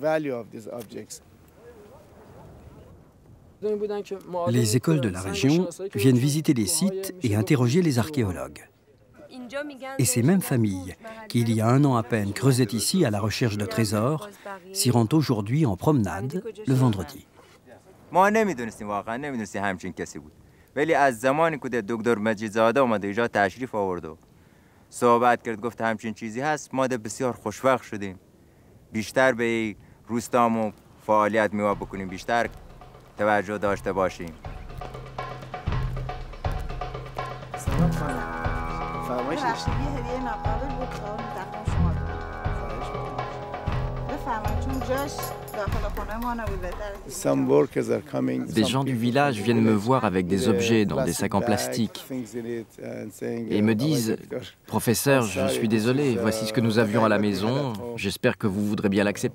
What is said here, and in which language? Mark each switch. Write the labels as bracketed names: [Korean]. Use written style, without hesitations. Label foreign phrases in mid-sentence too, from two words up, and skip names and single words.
[French] Les écoles de la région viennent visiter les sites et interroger les archéologues. Et ces mêmes familles, qui il y a 1 an à peine creusaient ici à la recherche de trésors, s'y rendent aujourd'hui en promenade le vendredi. [Persian] ما نمیدونستیم واقعا نمیدونستیم همچین کسی بود ولی از زمانی که دکتر مجیدزاده اومد اینجا تشریف آورد و صحبت کرد گفت همچین چیزی هست ما بسیار خوشوقت شدیم بیشتر به روستامو فعالیت میوا بکنیم بیشتر توجه داشته باشیم [French] Des gens du village viennent me voir avec des objets dans des sacs en plastique et me disent « Professeur, je suis désolé, voici ce que nous avions à la maison, j'espère que vous voudrez bien l'accepter.